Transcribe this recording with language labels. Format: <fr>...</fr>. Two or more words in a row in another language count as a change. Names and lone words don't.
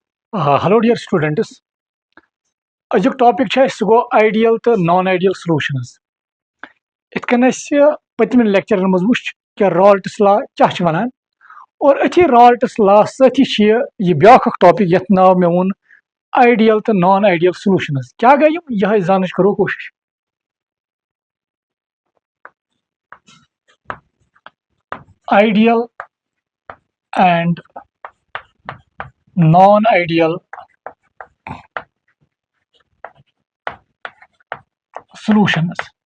<en>hello dear students</en> <ks>अजुक टॉपिक सह गो</ks> <en>ideal to non ideal solutions</en> <ks>इत कन पतम लेक्चरन मज वुच कि रॉल्ट्स लॉ क्या वनान और अथी रॉल्ट्स लॉ सती यह ब्याख टॉपिक यथ नाव मे वोन</ks> <en>ideal to non ideal solutions</en> <ks>क्या गई यह जान करो कोशिश</ks> <en>ideal and non ideal solutions.</en>